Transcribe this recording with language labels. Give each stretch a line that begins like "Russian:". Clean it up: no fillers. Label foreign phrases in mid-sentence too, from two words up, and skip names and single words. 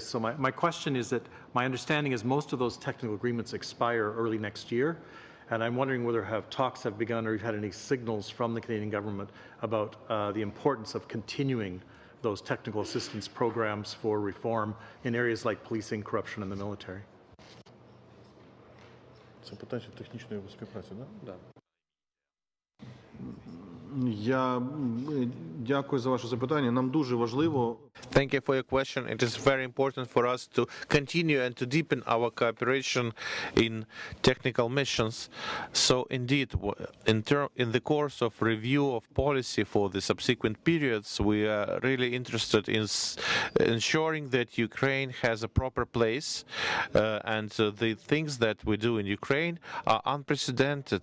English: So my question is that my understanding is most of those technical agreements expire early next year, And I'm wondering whether talks have begun or you've had any signals from the Canadian government about the importance of continuing those technical assistance programs for reform in areas like policing, corruption, and the military.
Ukrainian: Це питання технічної співпраці, да? Я дякую за ваше запитання. Нам дуже важливо.
English: Thank you for your question. It is very important for us to continue and to deepen our cooperation in technical missions. So indeed, in the course of review of policy for the subsequent periods, we are really interested in ensuring that Ukraine has a proper place, and the things that we do in Ukraine are unprecedented.